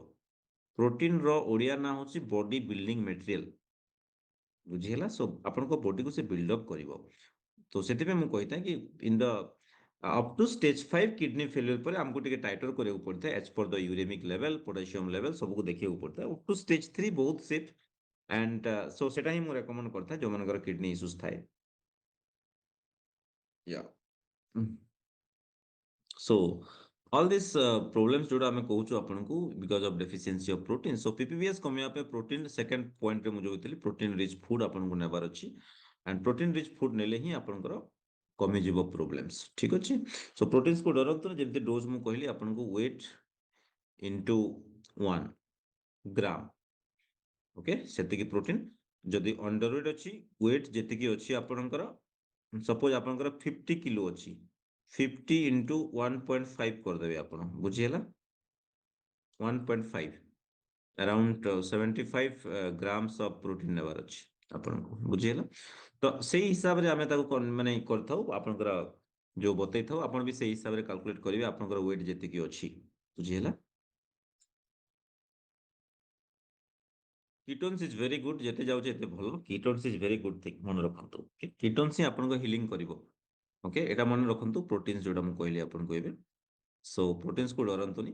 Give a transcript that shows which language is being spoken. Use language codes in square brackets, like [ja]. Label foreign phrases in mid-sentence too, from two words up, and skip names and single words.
[or] ପ୍ରୋଟିନ ର ଓଡିଆ ନାଁ ହଉଛି [en] body building material [or] ବୁଝିହେଲା ସୋ ଆପଣଙ୍କ ବଡିକୁ ସେ [en] build up [or] କରିବ ତ ସେଥିପାଇଁ ମୁଁ କହିଥାଏ କି [en] in the up to stage 5 kidney failure [or] ପରେ ଆମକୁ ଟିକେ ଟାଇଟର କରିବାକୁ ପଡିଥାଏ [en] as per the uremic level potassium level [or] ସବୁକୁ ଦେଖିବାକୁ ପଡିଥାଏ [en] up to stage 3 [or] ବହୁତ [en] safe and so [or] ସେଟା ହିଁ ମୁଁ ରେକମେଣ୍ଡ କରିଥାଏ ଯୋଉମାନଙ୍କର [en] kidney issues [or] ଥାଏ। [en] Yeah. So all these problems जोड़ा [or] ଆମେ କହୁଛୁ ଆପଣଙ୍କୁ [en] because of deficiency of protein so PPBS [or] କମିବା ପାଇଁ [en] protein second point [or] ରେ ମୁଁ ଯୋଉ କହିଥିଲି [en] protein rich food [or] ଆପଣଙ୍କୁ ନେବାର ଅଛି [en] and protein rich food [or] ନେଲେ ହିଁ ଆପଣଙ୍କର କମିଯିବ [en] problems [or] ଠିକ ଅଛି। so proteins କୁ ଡରନ୍ତୁନି ଯେମିତି ଡୋଜ ମୁଁ କହିଲି ଆପଣଙ୍କୁ [en] weight into 1 [or] ଗ୍ରାମ ଓକେ ସେତିକି ପ୍ରୋଟିନ୍ ଯଦି [en] under weight [or] ଅଛି ୱେଟ୍ ଯେତିକି ଅଛି ଆପଣଙ୍କର ସପୋଜ ଆପଣଙ୍କର 50 କିଲୋ ଅଛି 50 into 1.5 କରିଦେବେ ଆପଣ ବୁଝିହେଲା [en] 1.5 around 75 grams of protein [or] ନେବାର ଅଛି ଆପଣଙ୍କୁ ବୁଝିହେଲା ତ ସେଇ ହିସାବରେ ଆମେ ତାକୁ ମାନେ କରିଥାଉ ଆପଣଙ୍କର ଯୋଉ ବତେଇଥାଉ ଆପଣ ବି ସେଇ ହିସାବରେ କାଲକୁଲେଟ କରିବେ ଆପଣଙ୍କର ୱେଟ୍ ଯେତିକି ଅଛି ବୁଝିହେଲା। [en] ketones is very good [or] ଯେତେ ଯାଉଛି ଏତେ ଭଲ [en] ketones is very good thing [or] ମନେ ରଖନ୍ତୁ କିଟୋନ୍ସ ହିଁ ଆପଣଙ୍କ ହିଲିଂ କରିବ ଓକେ ଏଟା ମନେ ରଖନ୍ତୁ ପ୍ରୋଟିନ୍ସ ଯୋଉଟା ମୁଁ କହିଲି ଆପଣଙ୍କୁ ଏବେ ସୋ ପ୍ରୋଟିନ୍ସକୁ ଡରନ୍ତୁନି।